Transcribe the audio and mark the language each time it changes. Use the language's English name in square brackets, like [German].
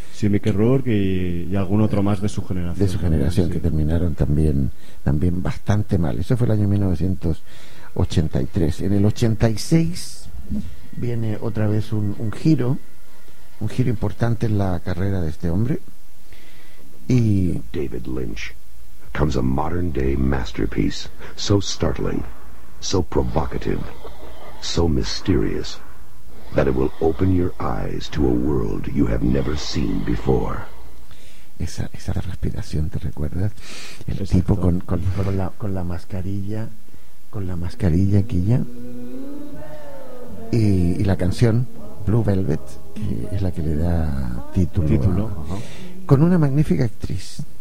[Spanish] Sí, Mickey Rourke y algún otro más de su generación. De su generación, sí. Que terminaron también bastante mal. Eso fue el año 1983. En el 86 viene otra vez un giro importante en la carrera de este hombre. Y [English] David Lynch comes a modern day masterpiece, so startling, so provocative, so mysterious that it will open your eyes to a world you have never seen before. [Spanish] Esa respiración, ¿te recuerdas? El Exacto. Tipo con la mascarilla, con la mascarilla aquí ya. Y la canción Blue Velvet, que es la que le da título. Con una magnífica actriz.